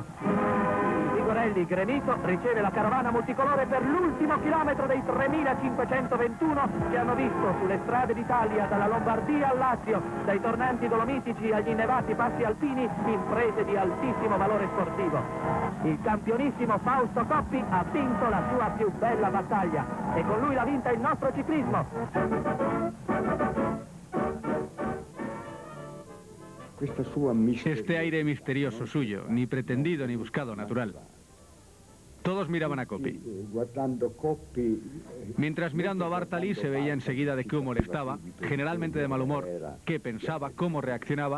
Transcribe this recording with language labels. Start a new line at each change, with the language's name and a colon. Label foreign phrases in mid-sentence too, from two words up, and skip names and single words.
Italian: Sigorelli, gremito, riceve la carovana multicolore per l'ultimo chilometro dei 3521 che hanno visto sulle strade d'Italia, dalla Lombardia al Lazio, dai tornanti dolomitici agli innevati passi alpini, imprese di altissimo valore sportivo. Il campionissimo Fausto Coppi ha vinto la sua più bella battaglia e con lui l'ha vinta il nostro ciclismo.
Spanish: Este aire misterioso suyo, ni pretendido ni buscado, natural. Todos miraban a Coppi. Mientras mirando a Bartali se veía enseguida de qué humor estaba, generalmente de mal humor, qué pensaba, cómo reaccionaba.